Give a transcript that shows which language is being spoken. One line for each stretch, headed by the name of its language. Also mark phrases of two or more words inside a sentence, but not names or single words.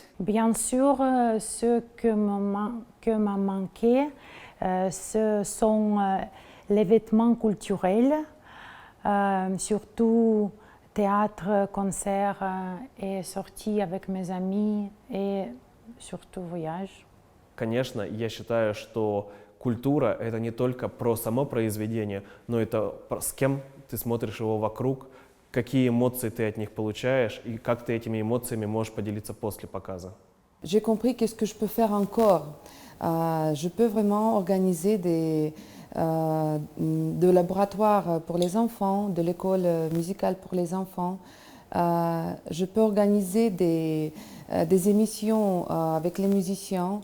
French: Bien sûr, ce que m'a manqué, ce sont les vêtements culturels, surtout théâtre, concert et sorties avec mes amis et surtout voyage.
Russian: Конечно, я считаю, что культура — это не только про само произведение, но это с кем ты смотришь его вокруг, какие эмоции ты от них получаешь и как ты этими эмоциями можешь поделиться после показа.
French: J'ai compris qu'est-ce que je peux faire encore. Je peux vraiment organiser de laboratoires pour les enfants, de l'école musicale pour les enfants. Je peux organiser des émissions avec les musiciens.